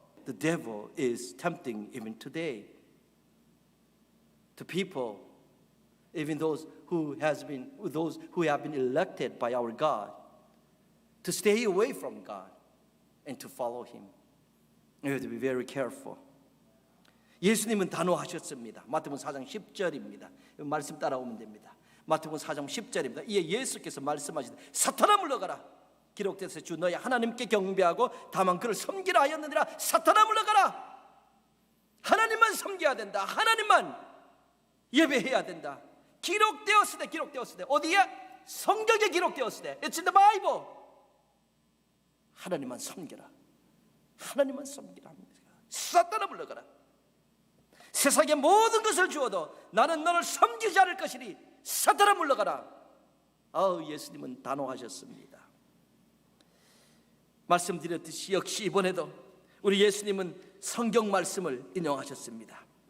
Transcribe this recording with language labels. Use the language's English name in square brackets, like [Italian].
[English] The devil is tempting even today to people, even those who have been elected by our God, to stay away from God and to follow Him. You have to be very careful. [Korean] 예수님은 단호하셨습니다. 마태복음 4장 10절입니다. 말씀 따라오면 됩니다. 마태복음 4장 10절입니다. 이에 예수께서 말씀하시되 사탄아 물러가라. 기록되어서 주 너희 하나님께 경배하고 다만 그를 섬기라 하였느니라. 사탄아 물러가라. 하나님만 섬겨야 된다. 하나님만 예배해야 된다. 기록되었을 때 어디에? 성경에 기록되었을 때 [English] It's in the Bible. [Korean] 하나님만 섬겨라. 하나님만 섬기라 합니다. 사탄아 물러가라. 세상의 모든 것을 주어도 나는 너를 섬기지 않을 것이니 사탄아 물러가라. 예수님은 단호하셨습니다. 말씀드렸듯이 역시 이번에도 우리 예수님은 성경 말씀을 인용하셨습니다.